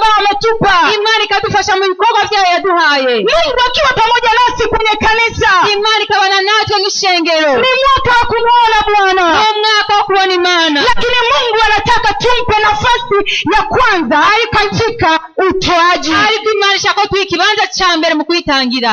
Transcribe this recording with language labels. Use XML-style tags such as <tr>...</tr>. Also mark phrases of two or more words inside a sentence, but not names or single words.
<sw>aliyotupa,</sw> <rn>imana ikadufasha mu bikorwa vyayo yaduhaye.</rn> <sw>Mungu akiwa pamoja nasi kwenye kanisa,</sw> <rn>imana ikabana natwe mw'ishengero.</rn> <sw>ni mwaka wa kumuona Bwana,</sw> <rn>ni umwaka wo kubona imana.</rn> <sw>lakini Mungu anataka tumpe nafasi ya kwanza katika utoaji.</sw> <rn>ariko imana ishaka ko tuha ikibanza ca mbere mu kuyitangira.</rn>